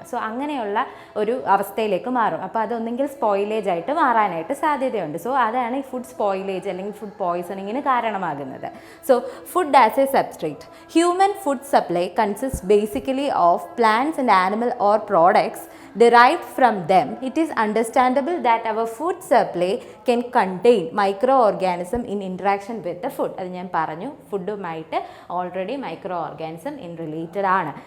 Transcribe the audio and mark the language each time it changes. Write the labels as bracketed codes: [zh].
[ml] So അങ്ങനെയുള്ള ഒരു അവസ്ഥയിലേക്ക് മാറും. അപ്പോൾ അതൊന്നെങ്കിൽ സ്പോയിലേജ് ആയിട്ട് മാറാനായിട്ട് സാധ്യതയുണ്ട്. സോ അതാണ് ഈ ഫുഡ് സ്പോയിലേജ് അല്ലെങ്കിൽ ഫുഡ് പോയ്സണിങ്ങിന് കാരണമാകുന്നത്. [en] So food as a substrate, human food supply consist basically of plants and animal or products derived from them. It is understandable that our food supply can contain microorganism in interaction with the food. [ml] അത് ഞാൻ പറഞ്ഞു, ഫുഡുമായിട്ട് already micro organism related ആണ്.